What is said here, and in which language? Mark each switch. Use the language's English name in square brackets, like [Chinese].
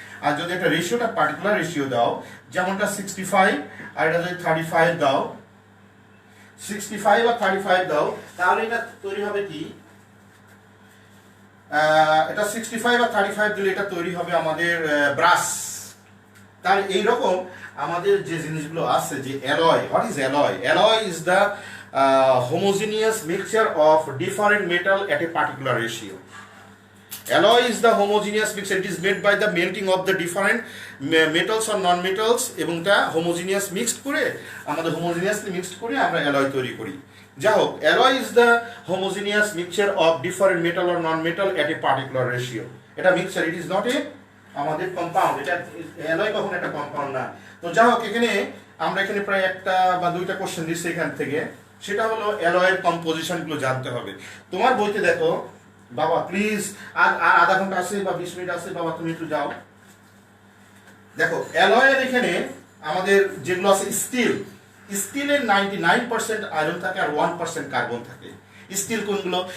[Bangla] আর যদি একটা রেশিওটা পার্টিকুলার রেশিও দাও, যেমনটা 65 আর এটা যদি 35 দাও, 65 আর 35 দাও, তাহলে এটা তৈরি হবে কি, এটা 65 আর 35 দিলে এটা তৈরি হবে আমাদের ব্রাশ। তাহলে এইরকম আমাদের যে জিনিসগুলো আছে, যে alloy, [English] What is alloy? Alloy is the homogeneous mixture of different metal at a particular ratio. Alloy is the homogeneous mixture. It is made by the melting of the different metals or non-metals [Bangla] এবং তা homogeneous mixed করে, আমাদের homogeneously mixed করে আমরা alloy তৈরি করি। যা হোক, [English] alloy is the homogeneous mixture of different metal or non-metal at a particular ratio. এটা mixture, it is not a [Bangla] আমাদের কম্পাউন্ড। এটা অ্যালয় কখনো একটা কম্পাউন্ড না। তো যা হোক, এখানে আমরা এখানে প্রায় একটা বা দুইটা কোশ্চেন দিচ্ছি এখান থেকে, সেটা হলো অ্যালয়ের কম্পোজিশনগুলো জানতে হবে। তোমার বইতে দেখো বাবা, প্লিজ, আর আধা ঘন্টা আছে বা 20 মিনিট আছে বাবা, তুমি একটু যাও। দেখো অ্যালয়ের এখানে আমাদের যেগুলো আছে, স্টিলের 99% আয়রন থাকে আর 1% কার্বন থাকে। স্টিল কোনগুলো?